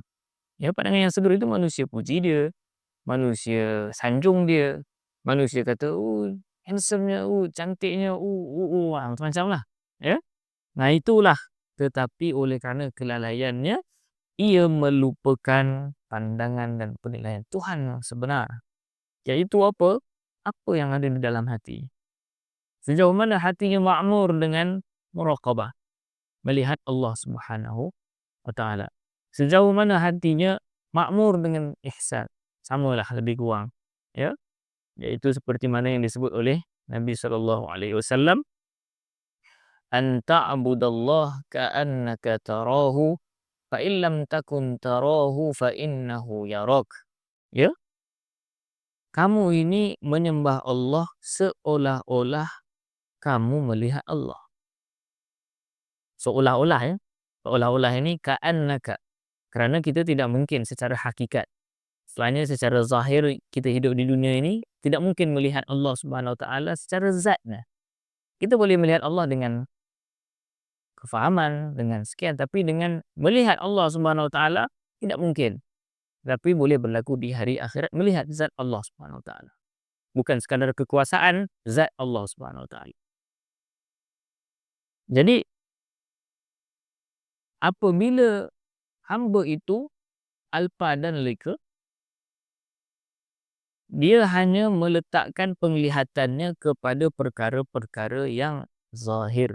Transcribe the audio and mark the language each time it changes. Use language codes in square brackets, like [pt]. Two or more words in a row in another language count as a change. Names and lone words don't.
[ms] Ya, pandangan yang segera itu manusia puji dia, manusia sanjung dia, manusia kata, handsome-nya, cantiknya, macam-macam lah. Ya. Nah itulah. Tetapi oleh kerana kelalaiannya, ia melupakan pandangan dan penilaian Tuhan yang sebenar. Iaitu apa? Apa yang ada di dalam hati. Sejauh mana hatinya ma'mur dengan muraqabah, melihat Allah [ar] سبحانه وتعالى. [ms] Sejauh mana hatinya makmur dengan ihsan, samalah lebih kurang, ya. Yaitu seperti mana yang disebut oleh Nabi [ar] صلى الله عليه وسلم, "أن تعبد الله كأنك تراه، فإن لم تكن تراه فإنه يراك." [ms] Ya, kamu ini menyembah Allah seolah-olah kamu melihat Allah. Seolah-olah ya. Seolah-olah ini ka'annaka. Kerana kita tidak mungkin secara hakikat. Selainnya secara zahir kita hidup di dunia ini tidak mungkin melihat Allah [ar] سبحانه وتعالى [ms] secara zatnya. Kita boleh melihat Allah dengan kefahaman, dengan sekian, tapi dengan melihat Allah [ar] سبحانه وتعالى [ms] tidak mungkin. Tapi boleh berlaku di hari akhirat melihat zat Allah [ar] سبحانه وتعالى. [ms] Bukan sekadar kekuasaan, zat Allah [ar] سبحانه وتعالى. [ms] Jadi apabila hamba itu alpa dan leka, dia hanya meletakkan penglihatannya kepada perkara-perkara yang zahir.